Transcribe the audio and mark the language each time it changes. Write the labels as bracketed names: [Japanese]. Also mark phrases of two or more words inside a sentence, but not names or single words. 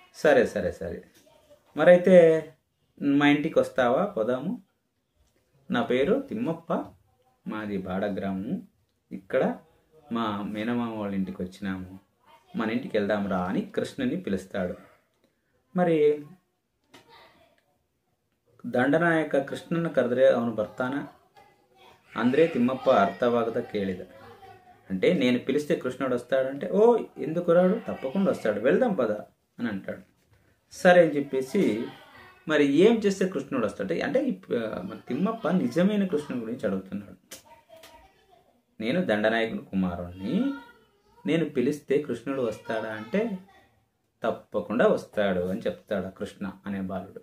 [Telugu] సరే సరే సరే మరైతే మా ఇంటికి వస్తావా, పోదాము, నా పేరు తిమ్మప్ప, మాది బాడ గ్రామము, ఇక్కడ మా మేనమామ వాళ్ళ ఇంటికి వచ్చినాము, మన ఇంటికి వెళ్దాం రా అని కృష్ణుని పిలుస్తాడు. [Kannada] మరి ದಂಡನಾಯಕ ಕೃಷ್ಣನ ಕರೆದ್ರೆ ಅವನು ಬರ್ತಾನ ಅಂದ್ರೆ తిమ్మప్ప అర్థవాగದ ಕೇಳಿದ. [Telugu] అంటే నేను పిలిస్తే కృష్ణుడు వస్తాడంటే, ఓ ఎందుకు రాడు, తప్పకుండా వస్తాడు, వెళ్దాం పద అని అంటాడు. సరే అని చెప్పేసి మరి ఏం చేస్తే కృష్ణుడు వస్తాడు అంటే మన తిమ్మప్ప నిజమైన కృష్ణుడి గురించి అడుగుతున్నాడు. నేను దండనాయకుని కుమారుణ్ణి, నేను పిలిస్తే కృష్ణుడు వస్తాడా అంటే తప్పకుండా వస్తాడు అని చెప్తాడు కృష్ణ అనే బాలుడు.